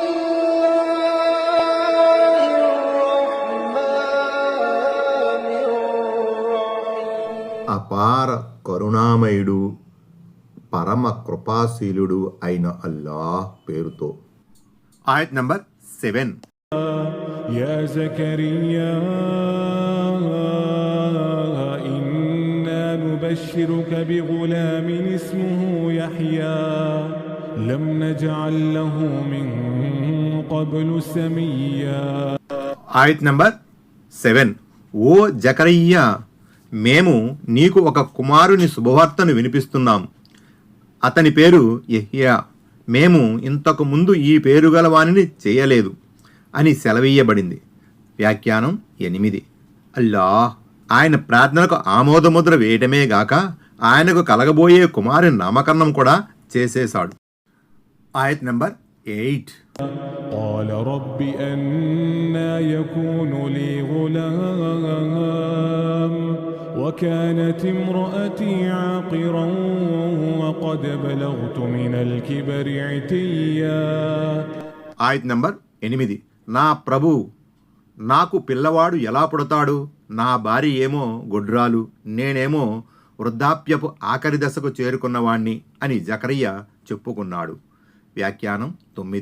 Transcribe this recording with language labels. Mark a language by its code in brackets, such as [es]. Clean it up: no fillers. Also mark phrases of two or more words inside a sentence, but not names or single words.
[te] అపార కరుణామయుడు పరమ కృపాశీలుడు అయిన అల్లాహ్ పేరుతో. ఆయత్ నంబర్ 7. [ar] يا زكريا إنا نبشرك بغلام اسمه يحيى لم نجعل له من قبل سميا. [te] ఆయత్ నంబర్ 7. ఓ జకరియా, మేము నీకు ఒక కుమారుని శుభవార్తను వినిపిస్తున్నాం. అతని పేరు యెహ్యా. మేము ఇంతకు ముందు ఈ పేరు గల వానిని చేయలేదు అని సెలవీయబడింది. వ్యాఖ్యానం 8. అల్లాహ్ ఆయన ప్రార్థనకు ఆమోదముద్ర వేయటమే గాక ఆయనకు కలగబోయే కుమారుని నామకరణం కూడా చేసేశాడు. ఆయత్ నంబర్ 8. [ar] قال رب أنى يكون لي غلام وكانت امرأتي عاقرا وقد بلغت من الكبر عتيا. [te] ఆయత్ నంబర్ 8. నా ప్రభు, నాకు పిల్లవాడు ఎలా పుడతాడు? నా భార్య ఏమో గొడ్రాలు, నేనేమో వృద్ధాప్యపు ఆఖరి దశకు చేరుకున్నవాణ్ణి అని జకరియా చెప్పుకున్నాడు. వ్యాఖ్యానం 9.